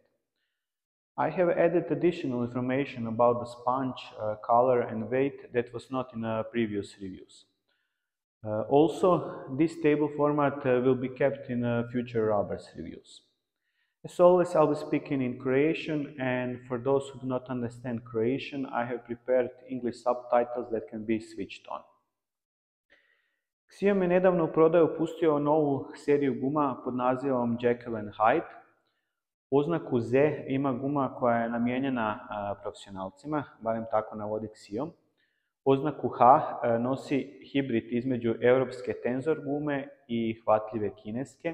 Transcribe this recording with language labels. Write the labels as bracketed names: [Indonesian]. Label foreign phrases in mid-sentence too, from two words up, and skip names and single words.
[English] I have added additional information about the sponge, color and weight that was not in previous reviews. Also, this table format will be kept in future rubbers reviews. As always, I'll be speaking in Croatian, and for those who do not understand Croatian, I have prepared English subtitles that can be switched on. [Croatian] Xiom je nedavno u prodaju pustio novu seriju guma pod nazivom Jekyll & Hyde. Oznaku Z ima guma koja je namijenjena profesionalcima, barem tako navodi Xiom. Oznaku H nosi hibrid između europske tenzor gume i hvatljive kineske.